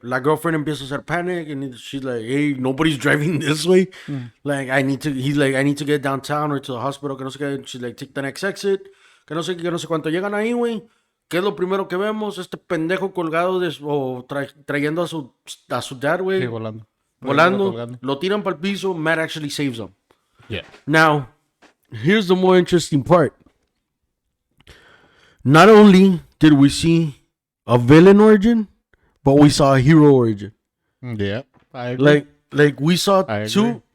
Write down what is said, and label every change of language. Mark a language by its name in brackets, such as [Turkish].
[Spanish] La girlfriend empieza a hacer panic, [English] and she's like, hey, nobody's driving this way. Like, he's like, I need to get downtown or to the hospital, [Spanish] que no sé qué. [English] She's like, take the next exit. [Spanish] Que no sé qué, que no sé cuánto. Llegan ahí, güey. ¿Qué es lo primero que vemos? Este pendejo colgado trayendo a su dad, güey. Sí, volando. poniéndolo volando, colgando. lo tiran para el piso, [English] Matt actually saves him. Yeah. Now, here's the more interesting part. Not only did we see a villain origin, but we saw a hero origin. Yeah. I agree. Like we saw I agree.